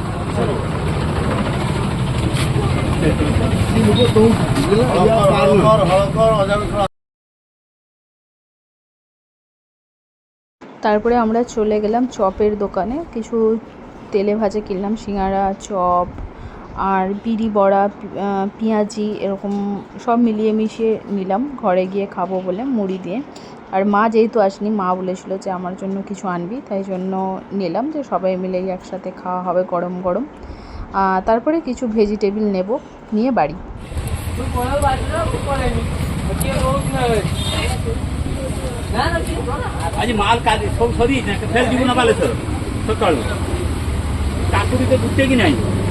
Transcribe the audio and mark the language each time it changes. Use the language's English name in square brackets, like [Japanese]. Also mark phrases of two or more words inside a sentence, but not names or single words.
[Bangla] তারপরে আমরা চলে গেলাম চপের দোকানে, কিছু তেলে ভাজা কিনলাম, সিঙ্গাড়া, চপ আর বিড়ি বড়া, পেঁয়াজি, এরকম সব মিলিয়ে মিশিয়ে নিলাম ঘরে গিয়ে খাবো বলে মুড়ি দিয়ে। আর মা যেহেতু আসেনি, মা বলেছিল যে আমার জন্য কিছু আনবি, তাই জন্য নিলাম যে সবাই মিলেই একসাথে খাওয়া হবে গরম গরম। তারপরে কিছু ভেজিটেবিল নেব, নিয়ে বাড়ি। [Odia] ଆଜି ମାଲ କାଲି ସବୁ ସରିଯାଇଛି ନା, ଫେର ଯିବୁ ନା ବାଲେଶ୍ୱର ସକାଳୁ, କାକୁଡି ତ ଗୁଟେ କି ନାହିଁ।